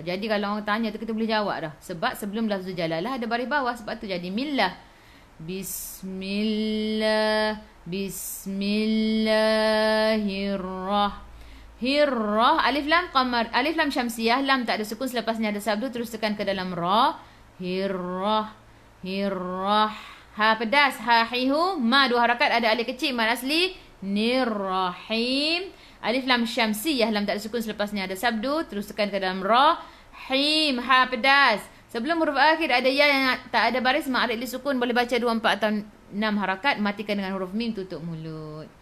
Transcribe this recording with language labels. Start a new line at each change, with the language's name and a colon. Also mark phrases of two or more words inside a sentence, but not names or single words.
Malay: Jadi kalau orang tanya tu kita boleh jawab dah. Sebab sebelum
Arabic: لفظ الجلالة
Malay: ada baris bawah. Sebab tu jadi millah. Bismillah. Bismillahirrahmanirrahim. Hirrah, alif lam qamar, alif lam syamsiyah, lam tak ada sukun, selepasnya ada sabdu, terus tekan ke dalam ra. Hirrah, hirrah. Ha pedas, ha hihu, ma dua harakat, ada alif kecil, mad asli. Nirrahim. Alif lam syamsiyah, lam tak ada sukun, selepasnya ada sabdu, terus tekan ke dalam ra. Him, ha pedas. Sebelum huruf akhir ada ya yang tak ada baris,
Arabic: عارض للسكون,
Malay: boleh baca 2, 4 atau 6 harakat, matikan dengan huruf mim, tutup mulut.